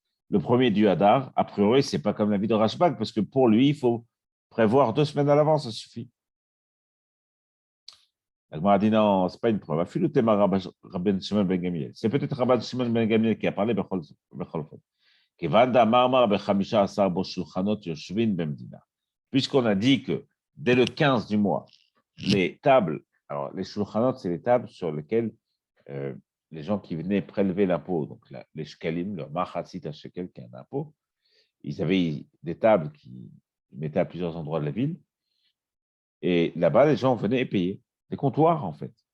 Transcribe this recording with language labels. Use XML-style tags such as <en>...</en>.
<fr>le premier du Hadar, a priori, ce n'est pas comme la vie de Rashbag, parce que pour lui, il faut prévoir 2 semaines à l'avance, ça suffit. La Gemara dit non, ce n'est pas une preuve. Rabban Shimon ben Gamliel. C'est peut-être Rabban Shimon ben Gamliel qui a parlé</fr> <he>בכל אופן. כיוון דאמר ב-15 בו שולחנות יושבין במדינה.</he> <fr>Puisqu'on a dit que dès le 15 du mois, les tables, alors les shulchanot, c'est les tables sur lesquelles les gens qui venaient prélever l'impôt, donc les shkalim, le machatsit shekel, qui est un impôt, ils avaient des tables qui mettaient à plusieurs endroits de la ville, et là-bas, les gens venaient et payaient, des comptoirs en fait.</fr>